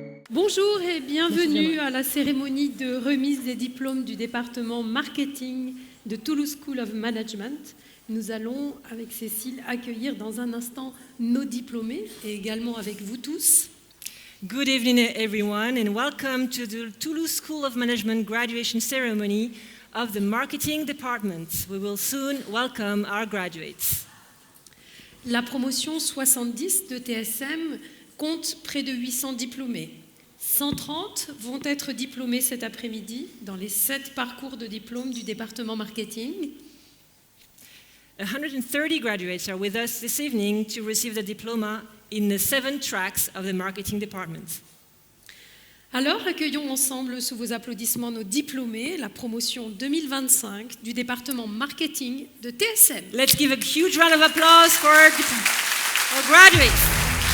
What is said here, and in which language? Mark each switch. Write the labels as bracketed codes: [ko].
[fr] Bonjour et bienvenue à la cérémonie de remise des diplômes du département marketing de Toulouse School of Management. Nous allons, avec Cécile, accueillir dans un instant nos diplômés et également avec vous tous. [en] Good evening, everyone, and welcome to the Toulouse School of Management graduation ceremony of the marketing department. We will soon welcome our graduates. [fr] La promotion 70 de TSM compte près de 800 diplômés. 130 vont être diplômés cet après-midi dans les 7 parcours de diplôme du département marketing. [en] 130 graduates are with us this evening to receive the diploma in the 7 tracks of the marketing department. [fr] Alors, accueillons ensemble sous vos applaudissements nos diplômés, la promotion 2025 du département marketing de TSM. [en] Let's give a huge round of applause for our graduates.